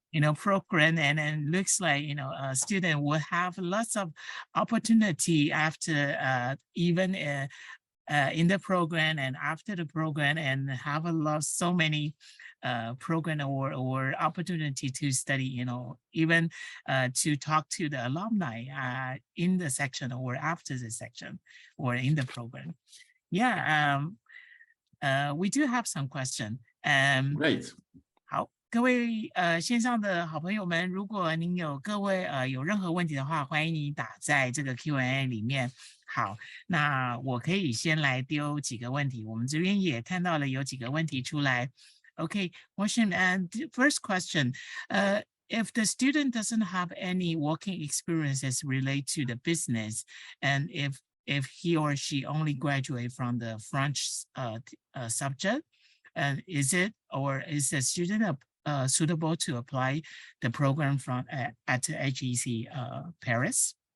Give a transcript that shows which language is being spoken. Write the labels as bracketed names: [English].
[English] a great, program, and looks like, a student will have lots of opportunity after even in the program and after the program, and have so many program or opportunity to study, even to talk to the alumni in the section or after the section or in the program. Yeah, we do have some question. Great. [Chinese] 好，各位线上的好朋友们，如果您各位有任何问题的话，欢迎你打在这个 Q&A 里面。好，那我可以先来丢几个问题。我们这边也看到了有几个问题出来。 [English] Okay, Wasim, and first question. if the student doesn't have any working experiences related to the business, and if he or she only graduate from the French subject, and is the student suitable to apply the program from at HEC Paris?